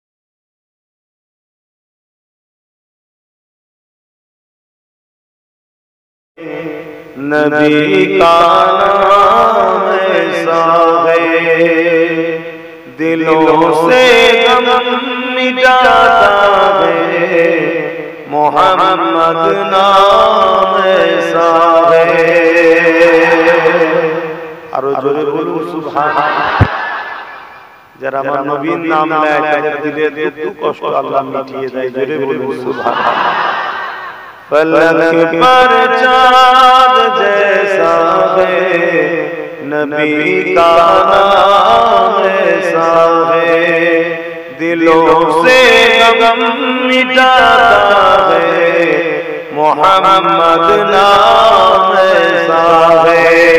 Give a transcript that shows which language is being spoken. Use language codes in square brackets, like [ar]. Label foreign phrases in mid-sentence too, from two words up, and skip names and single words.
[ur] نبی کا نام ایسا ہے دلوں سے غم مٹاتا ہے، محمد نام ایسا ہے۔ اور جوڑے بولو سبحان اللہ، [bn] যারা আমার নবীর নাম নেয় তাদের দিলের দুঃখ কষ্ট আল্লাহ মিটিয়ে দেয়, জোরে বলুন সুবহানাল্লাহ। [ur] فلک پر چاند جیسا ہے نبی کا نام ایسا ہے، دلوں سے غم مٹاتا ہے، محمد نام ایسا ہے۔